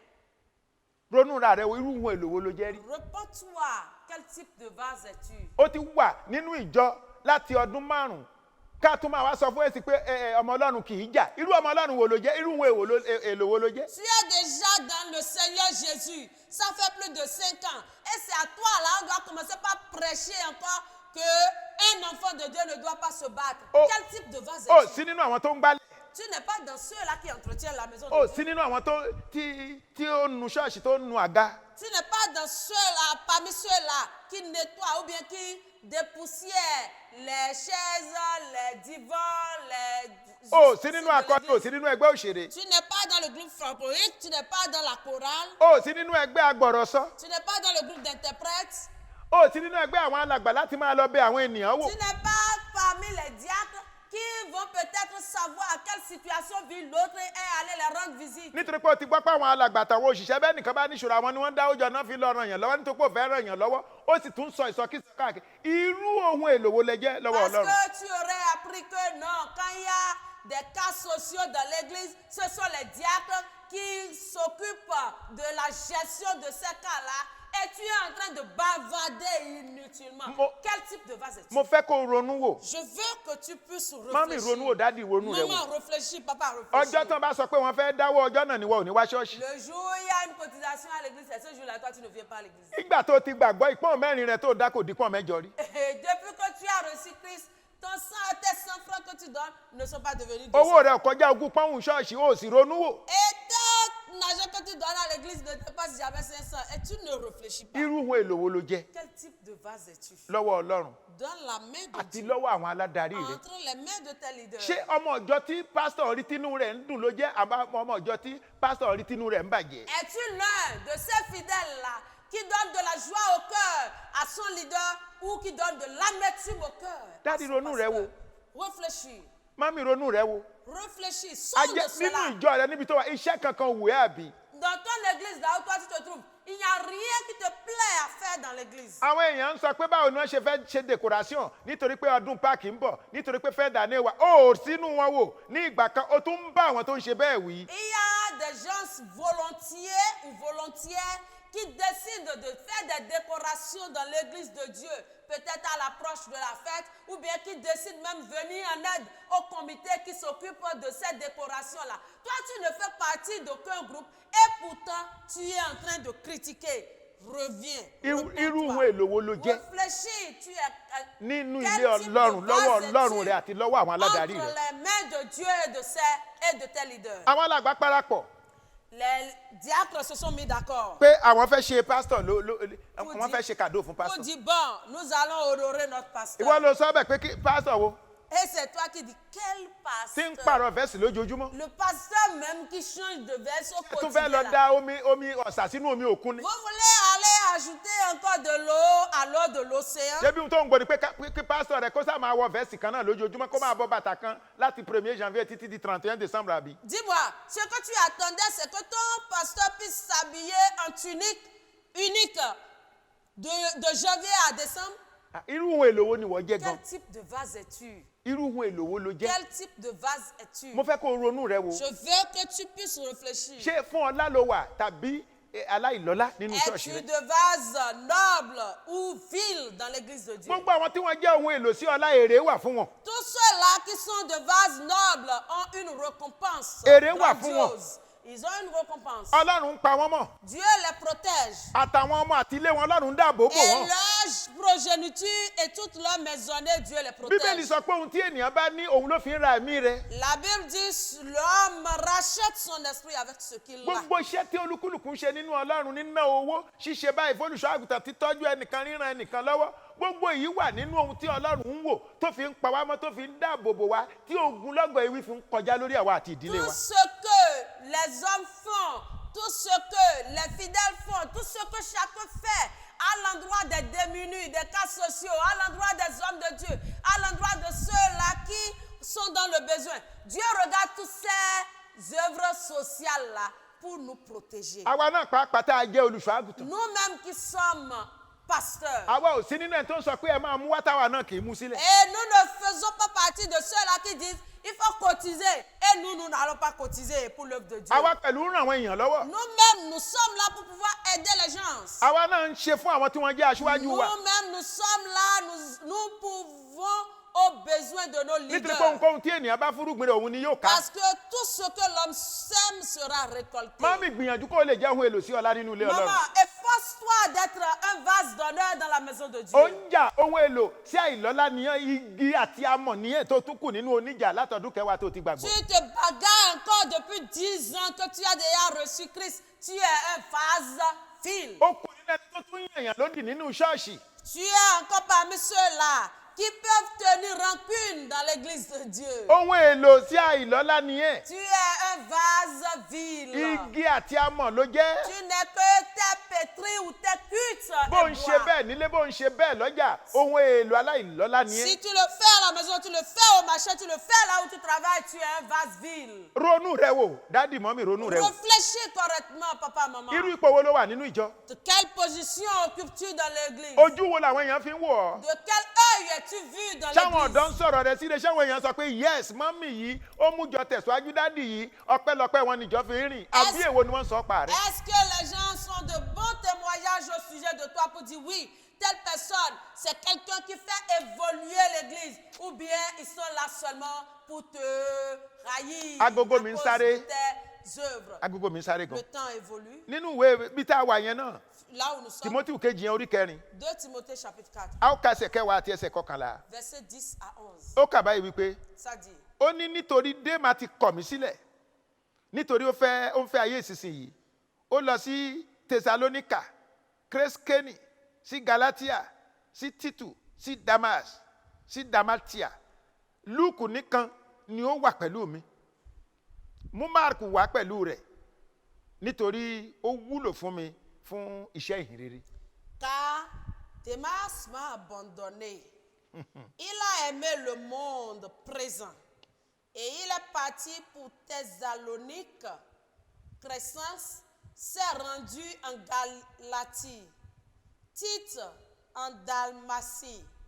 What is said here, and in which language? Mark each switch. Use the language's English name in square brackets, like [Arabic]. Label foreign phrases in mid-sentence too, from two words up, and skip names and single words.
[Yoruba] ronú ra rẹ̀ irú ohun èlò wo ló jẹ́ rí. [French] Repends-toi, quel type de vase es-tu? [Yoruba] ó ti wà nínú ìjọ láti ọdún 5 ká tún máa wá sọ fún èsì pé ọmọ Ọlọ́run kì í jà irú ọmọ Ọlọ́run wo ló jẹ́ irú ohun èlò wo ló jẹ́. [French] Tu es déjà dans le Seigneur Jésus. Ça fait plus de 5 ans. Et c'est à toi là, on doit commencer par prêcher encore qu'un enfant de Dieu ne doit pas se battre. Quel type de vase [Yoruba] ó [French] es-tu? [Yoruba] sí nínú àwọn tó ń gbálẹ̀. [French] Tu n'es pas dans ceux-là qui entretiennent la maison de [Yoruba] ó [French] Dieu. [Yoruba] sí nínú àwọn tí ó nu ṣọ́ọ̀ṣì tó nu àga. [French] Tu n'es pas dans ceux-là, parmi ceux-là qui nettoient ou bien qui dépoussièrent les chaises, les divans, les... [Yoruba] ó sí nínú akọni ó sí nínú ẹgbẹ́ òṣèré. [French] Tu n'es pas dans le groupe francophonie, tu n'es pas dans la chorale, [Yoruba] ó sí nínú ẹgbẹ́ agbọ̀rọ̀sọ. [French] tu n'es pas dans le groupe d'interprètes, [Yoruba] ó sí nínú ẹgbẹ́ àwọn alàgbà láti máa lọ bẹ̀ àwọn ènìyàn wò. [French] tu n'es pas parmi les diacres qui vont peut-être savoir à quelle situation vit l'autre et aller leur rendre visite. [Yoruba] nítorí pé ó ti gbọ́ pé àwọn alàgbà àtàwọn òṣìṣẹ́ bẹ́ẹ̀ nìkan bá níṣòro àwọn ni wọ́n dáwọ́ jọ náà fi lọ ràn yàn lọ́wọ́ nítorí pé ó fẹ́ ràn yàn lọ́wọ́ ó sì tún sọ ìsọkísọ káàkiri irú ohun èlò wo lẹ jẹ́ lọ́wọ́ [French] Parce [Yoruba] Ọlọ́run. [French] que tu aurais appris que non, quand il y a des cas sociaux dans l'église, ce sont les diacres qui s'occupent de la gestion de ces cas-là. Et tu es en train de bavarder inutilement. Quel type de vase es-tu? [Yoruba] mo fẹ́ kó ronú wò. [French] Je veux que tu puisses [Yoruba] mami ronú wò [French] réfléchir. [Yoruba] dádì ronú rẹ wò. [French] Maman, réfléchis, papa, [Yoruba] ọjọ́ [French] réfléchis. [Yoruba] tán bá sọ pé wọ́n fẹ́ dáwọ́ ọjọ́ náà níwọ̀ ò ní wá ṣọ́ọ̀ṣì. [French] Le jour où il y a une cotisation à l'église, c'est ce jour-là, toi, tu ne viens pas à l'église. [Yoruba] nígbà tó ti gbàgbọ́ ìpọ́n 4 rẹ tó dá kò dín pọ́n 8 rí. [French] Et depuis que tu as reçu Christ, tes 100 francs que tu donnes ne sont pas devenus 200. [Yoruba] owó rẹ kọjá ogún pọ́ùn ṣọ́ọ̀ṣì ó sì ronú wò. [French] Et ton argent que tu donnes à l'église ne dépasse jamais 500 et tu ne réfléchis pas. [Yoruba] irú ohun èlò wo ló jẹ́ [French] Quel type de vase es-tu? [Yoruba] lọ́wọ́ Ọlọ́run [French] Dans la main de [Yoruba] àti [French] Dieu, [Yoruba] lọ́wọ́ àwọn aládarí rẹ. [French] entre les mains de tes leaders. [Yoruba] ṣé ọmọ ọjọ́ tí pásítọ̀ rí tínú rẹ̀ ń dùn ló jẹ́ àbá ọmọ ọjọ́ tí pásítọ̀ rí tínú rẹ̀ ń bàjẹ́. [French] Es-tu l'un de ces fidèles-là qui donne de la joie au cœur à son leader ou qui donne de l'amertume au cœur? [Yoruba] Daddy, ronú rẹ wò. [French] Réfléchis. [Yoruba] mami ronú rẹ wò. [French] Réfléchis. [Yoruba] a [French] Sonde [Yoruba] jẹ́ nínú [French] cela. [Yoruba] ìjọ rẹ níbi tó wà iṣẹ́ kankan wù ẹ́ àbí. [French] Dans ton église, là où toi tu te trouves, il n'y a rien qui te plaît à faire dans l'église. [Yoruba] àwọn èèyàn ń sọ pé báwo ni wọ́n ṣe fẹ́ ṣe décoration nítorí pé ọdún páàkì ń bọ̀ nítorí pé fẹ́ dà ní wa ó sínú wọn wò ní ìgbà kan ó tún ń bá àwọn tó ń ṣe bẹ́ẹ̀ wí. [French] Il y a des gens volontiers ou volontiers qui décident de faire des décorations dans l'église de Dieu, peut-être à l'approche de la fête, ou bien qui décident même venir en aide au comité qui s'occupe de ces décorations-là. Toi, tu ne fais partie d'aucun groupe et pourtant, tu es en train de critiquer. Reviens. [Yoruba] irú ohun èlò wo ló jẹ́ [French] Réfléchis, tu es [Yoruba] nínú [French] quel [Yoruba] ilé [French] type [Yoruba] Ọlọ́run [French] de [Yoruba] lọ́wọ́ [French] vase [Yoruba] Ọlọ́run [French] es-tu [Yoruba] rẹ àti lọ́wọ́ àwọn aládarí [French] entre [Yoruba] rẹ. [French] les mains de Dieu et de tes leaders. [Yoruba] àwọn alàgbà parapọ̀ [French] Les diacres se sont mis d'accord. [Yoruba] pé àwọn fẹ́ ṣe pásítọ̀ wọ́n fẹ́ ṣe kàdó fún [French] Pour [Yoruba] pásítọ̀. [French] dire, bon, nous allons honorer notre pasteur. [Yoruba] ìwọ ló sọ bẹ́ẹ̀ pé kí pásítọ̀ wo [French] Et c'est toi qui dis, quel [Yoruba] tí ń [French] pasteur? [Yoruba] pààrọ̀ vẹ́sì lójoojúmọ́. [French] Le pasteur même qui change de verse au [Yoruba] tún fẹ́ lọ [French] quotidien. [Yoruba] da omi ọ̀sà sínú omi òkun ni. [French] Vous voulez aller ajouter encore de l'eau à l'eau de l'océan? [Yoruba] ṣé bí ohun tó ń gbọ́ ni pé kí pásítọ̀ rẹ̀ kó sá máa wọ vẹ́sì kan náà lójoojúmọ́ kó máa bọ́ bàtà kan láti [French] 1er janvier [Yoruba] títí di [French] 31 décembre [Yoruba] àbí. [French] Dis-moi, ce que tu attendais, c'est que ton pasteur puisse s'habiller en tunique unique de janvier à décembre. [Yoruba] irú ohun èlò wo ni wọ́n jẹ́ gan. [French] Quel type de vase es-tu? [Yoruba] irú ohun èlò wo ló jẹ́. [French] Quel type de vase es-tu? [Yoruba] mo fẹ́ kó o ronú rẹ wò. [French] Je veux que tu puisses réfléchir. [Yoruba] ṣé fún ọlá ló wà tàbí aláìlọ́lá nínú ṣọ́ọ̀ṣì [French] Es-tu [Yoruba] rẹ. [French] de vase noble ou vil dans l'église de Dieu? [Yoruba] gbogbo àwọn tí wọ́n jẹ́ ohun èlò sí ọlá èrè wà fún wọn. [French] Tous ceux-là qui sont de vase noble ont une récompense [Yoruba] Èrè wà fún wọn. [French] grandiose. ils ont une récompense. [Yoruba] Ọlọ́run ń pa wọ́n mọ́. [French] Dieu les protège. [Yoruba] Àtàwọn ọmọ àti ilé wọn Ọlọ́run ń dáàbò bò [French] Et [Yoruba] wọ́n. [French] leur progéniture et toute leur maisonnée, Dieu les [Yoruba] Bíbélì [French] protège. [Yoruba] sọ pé ohun tí ènìyàn bá ní òun ló fi ń ra ẹ̀mí rẹ̀. [French] La Bible dit l'homme rachète son esprit avec ce qu'il a. [Yoruba] Gbogbo iṣẹ́ tí olúkúlùkù ń ṣe nínú Ọlọ́run níná owó ṣíṣe báyìí fólùṣọ́ àgùntàn títọ́jú ẹnìkan ríran ẹnìkan lọ́wọ́ gbogbo èyí wà nínú ohun tí Ọlọ́run ń wò tó fi ń pa wá mọ́ tó fi ń dáàbò bò wá tí ogunlọ́gọ̀ ewì fi ń kọjá lórí àwa àti ìdílé [French] Tout [Yoruba] wa. [French] ce que les hommes font, tout ce que les fidèles font, tout ce que chacun fait à l'endroit des démunis, des cas sociaux, à l'endroit des hommes de Dieu, à l'endroit de ceux-là qui sont dans le besoin. Dieu regarde toutes ces œuvres sociales-là pour nous protéger. [Yoruba] Àwa náà pàápàá tá a jẹ́ olùṣọ́ àgùntàn. [French] Nous-mêmes qui sommes pasteurs. [Yoruba] Àwa ò sí nínú ẹ̀ tó ń sọ pé ẹ máa mú wá táwa náà kì í mú sílẹ̀. [French] Et nous ne faisons pas partie de ceux-là qui disent il faut cotiser. Et nous n'allons pas cotiser pour l'œuvre de Dieu. [Yoruba] Àwa pẹ̀lú ń ràn àwọn èèyàn lọ́wọ́. [French] Nous-mêmes, nous sommes là pour pouvoir aider les gens. [Yoruba] Àwa náà ń ṣe fún àwọn tí wọ́n jẹ́ aṣíwájú wa. [French] Nous-mêmes, nous sommes là, nous pouvons aux besoins de nos [Yoruba] Nítorí pé [French] leaders. [Yoruba] ohunkóhun tí ènìyàn bá fúrúgbìn rẹ̀ òun ni yóò ká. [French] Parce que tout ce que l'homme sème sera récolté. [Yoruba] Mọ́mí gbìyànjú kó lè jẹ́ ohun èlò sí ọlá nínú ilé [French] Maman, [Yoruba] Ọlọ́run. [French] efforce-toi d'être un vase d'honneur dans la maison de Dieu. [Yoruba] Ó ń jà ohun èlò sí àìlọ́lá nìyẹn igi àti amọ̀ nìyẹn tó tún kù nínú oníjà látọdún kẹwàá tó ti gbàgbọ́. [French] Tu te bagarres encore depuis 10 ans que tu as déjà reçu Christ. Tu es un vase vil. [Yoruba] Ó kù nínú ẹni tó tún yànyàn lódì nínú ṣọ́ọ̀ṣì. [French] Tu es encore parmi ceux-là qui peuvent tenir rancune dans l'église de Dieu. [Yoruba] Ohun èlò sí àìlọ́lá nìyẹn. [French] Tu es un vase vil. [Yoruba] Igi àti amọ̀ ló jẹ́. [French] Tu n'es que tes pétris ou tes cuites. [Yoruba] Bó ń ṣe bẹ́ẹ̀ nílé bó ń ṣe bẹ́ẹ̀ lọ́jà ohun èlò aláìlọ́lá nìyẹn. [French] Si tu le fais à la maison, tu le fais au marché, tu le fais là où tu travailles, tu es un vase vil. [Yoruba] Ronú rẹ wò dádì mọ́mí ronú rẹ wò. [French] Réfléchis correctement, papa, maman. [Yoruba] Irú ipò wo ló wà nínú ìjọ? [French] De quelle position occupes-tu dans l'église? [Yoruba] Ojú wo làwọn èèyàn fi ń wò ọ́? [French] De quel œil es-tu vu dans [Yoruba] Ṣáwọn ọ̀dọ́ ń [French] l'église? [Yoruba] sọ̀rọ̀ rẹ sílé ṣáwọn èèyàn sọ pé yes mọ́mí yìí ó mú jọ tẹ̀síwájú dádì yìí ọpẹ́lọpẹ́ wọn níjọ fi ń rìn àbí èwo ni wọ́n sọ pa rẹ̀. [French] Est-ce que les gens sont de bons témoignages au sujet de toi pour dire oui, telle personne, c'est quelqu'un qui fait évoluer l'église, ou bien ils sont là seulement pour te raillir [Yoruba] Agogo [French] à [Yoruba] mi ń [French] cause [Yoruba] sáré. [French] de tes œuvres. [Yoruba] Agogo mi ń sáré gan. [French] Le temps évolue. [Yoruba] Nínú ìwé bí tá a wà yẹn náà [French] Là où nous sommes, [Yoruba] Timothy kejì yẹn orí kẹrin [French] 2 Timothée chapitre 4, [Yoruba] a ó ka ẹsẹ̀ kẹwàá àti ẹsẹ̀ kọkànlá. [French] verset 10 à 11. [Yoruba] Ó kà báyìí wípé [French] Ça dit, [Yoruba] ó ní nítorí Démà ti kọ̀ mí sílẹ̀ nítorí ó ń fẹ́ ayé ìsinsìnyí ó lọ sí Tẹsalóníkà Kreskeni sí Galatia sí Titu sí Damas sí Damatia Lúùkù nìkan ni ó wà pẹ̀lú mi mú Máàkù wá pẹ̀lú rẹ̀ nítorí ó wúlò fún mi fún iṣẹ́ ìhìnrere. [French] car Démas m'a abandonné. Il a aimé le monde présent et il est parti pour Thessalonique. Crescens s'est rendu en Galatie, Tite en Dalmatie.